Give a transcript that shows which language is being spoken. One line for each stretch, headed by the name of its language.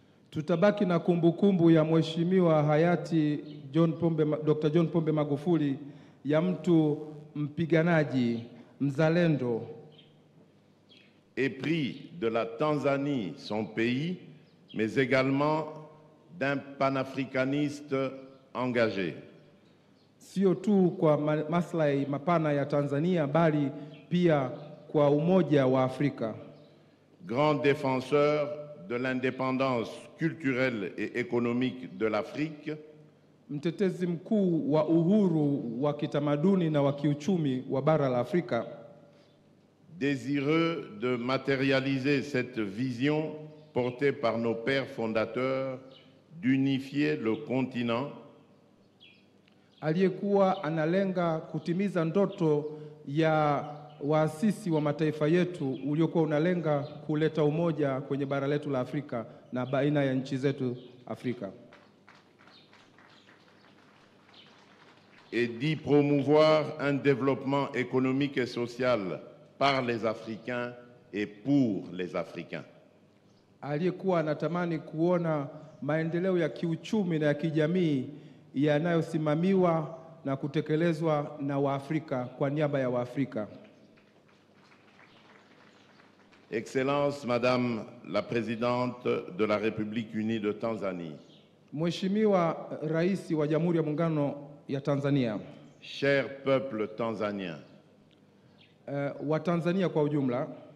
Swahili: Tutabaki na kumbukumbu ya mheshimiwa hayati Dr. John Pombe Magufuli ya mtu mpiganaji, mzalendo,
French: épris de la Tanzanie, son pays, mais également d'un panafricaniste engagé.
Swahili: Sio tu kwa maslahi mapana ya Tanzania bali pia kwa umoja wa Afrika.
French: Grand défenseur de l'indépendance culturelle et économique de l'Afrique.
Swahili: Mtetezi mkuu wa uhuru wa kitamaduni na wa kiuchumi wa bara la Afrika.
French: Désireux de matérialiser cette vision portée par nos pères fondateurs d'unifier le continent.
Swahili: Aliyekuwa analenga kutimiza ndoto ya waasisi wa mataifa yetu uliokuwa unalenga kuleta umoja kwenye bara letu la Afrika na baina ya nchi zetu Afrika.
French: Et d'y promouvoir un développement économique et social par les Africains et pour les Africains.
Swahili: Aliyekuwa anatamani kuona maendeleo ya kiuchumi na ya kijamii yanayosimamiwa na kutekelezwa na Waafrika kwa niaba ya Waafrika.
French: Excellence, Madame la Présidente de la République unie de Tanzanie.
Swahili: Mheshimiwa Rais wa Jamhuri ya Muungano ya Tanzania.
French: Cher peuple tanzanien.
Swahili: Wa Tanzania kwa ujumla.